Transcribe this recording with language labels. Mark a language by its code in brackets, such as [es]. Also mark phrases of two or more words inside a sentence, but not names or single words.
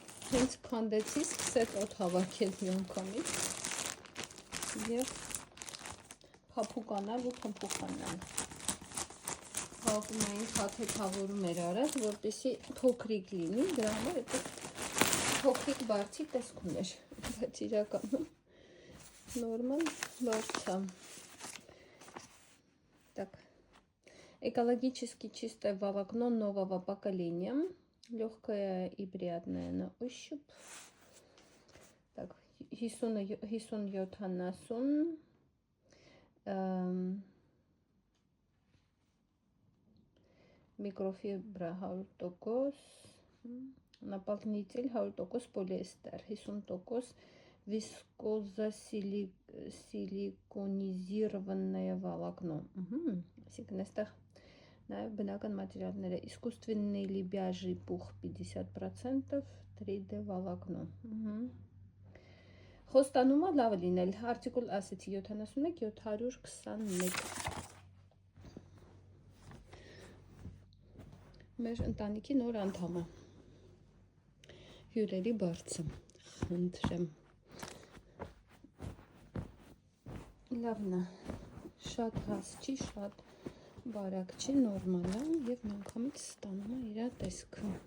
[hy] հենց քանդեցի, սկսեց օդ հավաքել միանգամից եւ փափուկանալ ու փմփուխանալ։ Հավաքում էին թաթեթավորում էր արած, որպեսզի փոքրիկ լինի, դրա համար այդպես փոքրիկ բարձի տեսք ուներ, բայց իրականում նորմալ բարձա։ Так. [ru] Экологически чистое волокно нового поколения. Легкое и приятное на ощупь. Так, 50-70 микрофибра 100%, наполнитель 100% полиэстер, 50% вискозосиликонизированное волокно. [hy] Բնական մատերիալները, [ru] искусственный лебяжий пух 50%, 3D волокно. [hy] Խոստանումը լավ լինել, արտիկուլ ասեցի 71-721։ Մեր ընտանիքի նոր անդամը, հյուրերի բարձը, խնդրեմ։ Լավն է, շատ հաս չի, շատ բարակ չի, նորմալ է և միանգամից ստանում է իր տեսքը։